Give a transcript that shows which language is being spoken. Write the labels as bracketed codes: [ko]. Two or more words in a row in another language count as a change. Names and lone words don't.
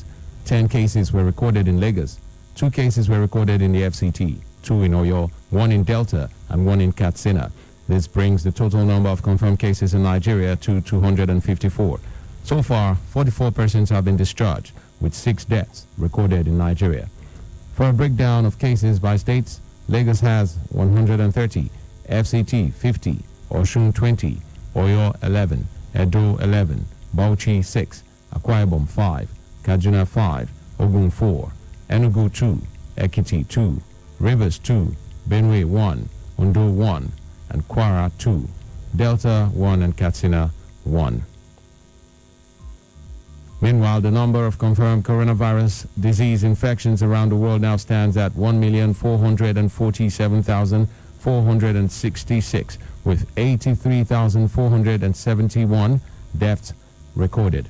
[en] 10 cases were recorded in Lagos. 2 cases were recorded in the FCT, 2 in Oyo, 1 in Delta, and 1 in Katsina. This brings the total number of confirmed cases in Nigeria to 254. So far, 44 persons have been discharged, with 6 deaths recorded in Nigeria. For a breakdown of cases by states, Lagos has 130, FCT 50, Osun 20, Oyo 11, Edo 11, Bauchi 6, Akwa Ibom 5, Kaduna 5, Ogun 4, Enugu 2, Ekiti 2, Rivers 2, Benue 1, Ondo 1, and Kwara 2, Delta 1, and Katsina 1. Meanwhile, the number of confirmed coronavirus disease infections around the world now stands at 1,447,466, with 83,471 deaths recorded.